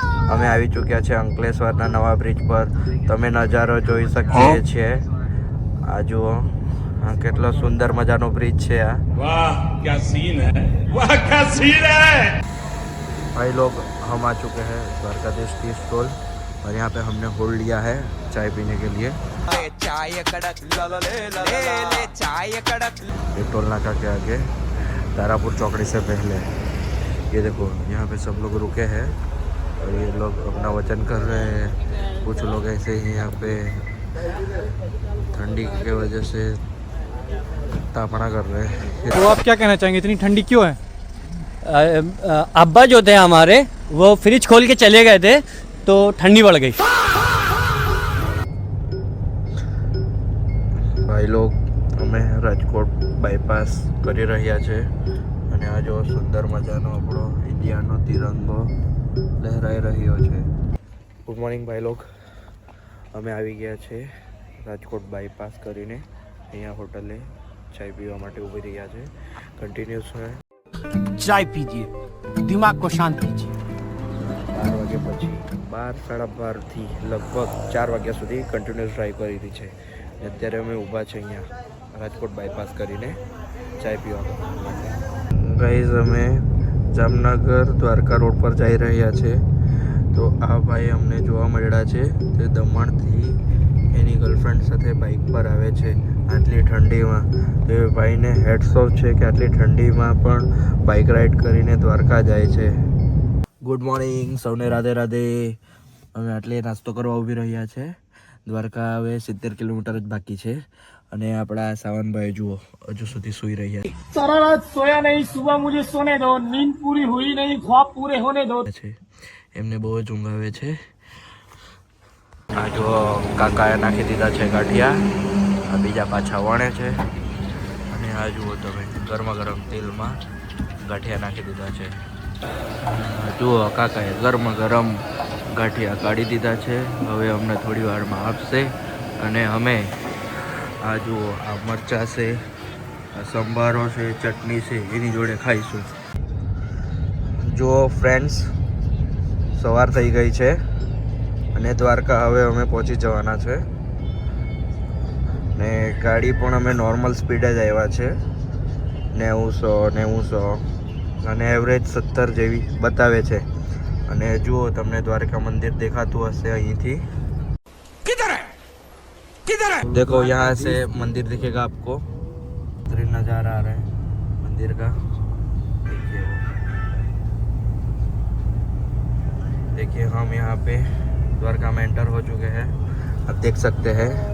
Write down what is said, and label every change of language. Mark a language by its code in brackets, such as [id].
[gu] અમે આવી ચૂક્યા છે અંકલેશ્વરના નવા બ્રિજ પર. તમે નજારો જોઈ શકીએ છીએ. આ જુઓ, કેટલો सुंदर मजानो ब्रिज છે આ. [hi] वाह क्या सीन है, वाह क्या सीन है। भाई लोग हम आ चुके हैं द्वारकाधीश टी स्टॉल और यहाँ पे हमने होल्ड लिया है चाय पीने के लिए. चाय कड़क ले चाय कड़क. ये टोल नाका के आगे तारापुर चौकड़ी से पहले ये देखो यहाँ पे सब लोग रुके हैं और ये लोग अपना वचन कर रहे हैं. कुछ लोग ऐसे ही यहाँ पे ठंडी की वजह से तापना कर रहे हैं. तो आप क्या कहना चाहेंगे, इतनी ठंडी क्यों है? अब्बा जो थे हमारे वो फ्रिज खोल के चले गए थे तो ठंडी बढ़ गई. [gu] ભાઈ લોગ અમે રાજકોટ બાયપાસ કરી રહ્યા છે અને આ જો સુંદર મજાનો આપણો ઇન્ડિયાનો તિરંગો લહેરાઈ રહ્યો છે. ગુડ મોર્નિંગ ભાઈ લોગ, અમે આવી ગયા છે રાજકોટ બાયપાસ કરીને. અહીંયા હોટલે ચાય પીવા માટે ઊભી રહ્યા છે. કન્ટિન્યુઅસ છે. [hi] चाय पीजिए, दिमाग को शांत कीजिए. [gu] 12 વાગ્યા પછી 12 સાડા 12થી લગભગ 4 વાગ્યા સુધી કન્ટિન્યુઅસ ડ્રાઈવ કરી રહી છે. અત્યારે અમે ઊભા છે અહીંયા રાજકોટ બાયપાસ કરીને ચાય પીવા માટે. ગાઈઝ અમે જામનગર દ્વારકા રોડ પર જઈ રહ્યા છે. તો આ ભાઈ અમને જોવા મળ્યા છે. તે દમણથી એની ગર્લફ્રેન્ડ સાથે બાઇક પર આવે છે આટલી ઠંડીમાં. તો એ ભાઈને હેડ્સ ઓફ છે કે આટલી ઠંડીમાં પણ બાઇક રાઇડ કરીને દ્વારકા જાય છે. ગુડ મોર્નિંગ સૌને, રાધે રાધે. અમે આટલે નાસ્તો કરવા ઊભી રહ્યા છે. દ્વારકા હવે 70 કિલોમીટર જ બાકી છે અને આપણા સાવનભાઈ જુઓ હજુ સુધી સૂઈ રહ્યા [hi] सारा रात सोया नहीं, सुबह मुझे सोने दो, नींद पूरी हुई नहीं, ख्वाब पूरे होने दो. [gu] છે. એમને બહુ જ ઊંઘ આવે છે. આ જો કાકાએ નાખી દીધા છે ગાંઠિયા, આ બીજા પાછા વણે છે અને આ જુઓ તમે ગરમા ગરમ તેલમાં ગાંઠિયા નાખી દીધા છે. જુઓ કાકાએ ગરમા ગરમ ગાંઠિયા કાઢી દીધા છે. હવે અમને થોડી વારમાં આપશે અને અમે આ જુઓ આ મરચાં છે, આ સંભારો છે, ચટણી છે, એની જોડે ખાઈશું. જુઓ ફ્રેન્ડ્સ, સવાર થઈ ગઈ છે અને દ્વારકા હવે અમે પહોંચી જવાના છે ને ગાડી પણ અમે નોર્મલ સ્પીડે જ આવ્યા છે. 90 અને એવરેજ 70 જેવી બતાવે છે. અને જુઓ તમને દ્વારકા મંદિર દેખાતું હશે અહીંથી. [hi] देखो यहाँ से मंदिर दिखेगा आपको. नज़ारा आ रहा है मंदिर का. देखिए देखिए हम यहाँ पे द्वारका में एंटर हो चुके हैं. आप देख सकते हैं.